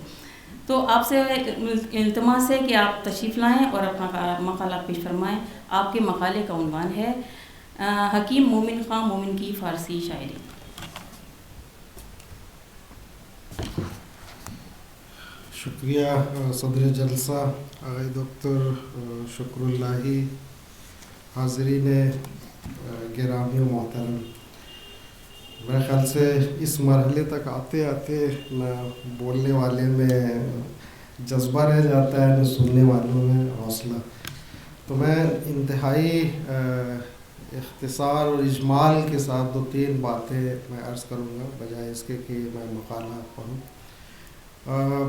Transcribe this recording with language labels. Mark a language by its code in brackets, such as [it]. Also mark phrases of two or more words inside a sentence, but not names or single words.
[ur] تو آپ سے التماس ہے کہ آپ تشریف لائیں اور اپنا مقالہ پیش فرمائیں. آپ کے مقالے کا عنوان ہے حکیم مومن خاں مومن کی فارسی شاعری. شکریہ صدر جلسہ [fa] آقای دکتر [ur] شکر اللہی، حاضرین گرامی و محترم. میرے خیال سے اس مرحلے تک آتے آتے نہ بولنے والے میں جذبہ رہ جاتا ہے، نہ سننے والوں میں حوصلہ. تو میں انتہائی اختصار اور اجمال کے ساتھ 2-3 باتیں میں عرض کروں گا بجائے اس کے کہ میں مقالہ پڑھوں.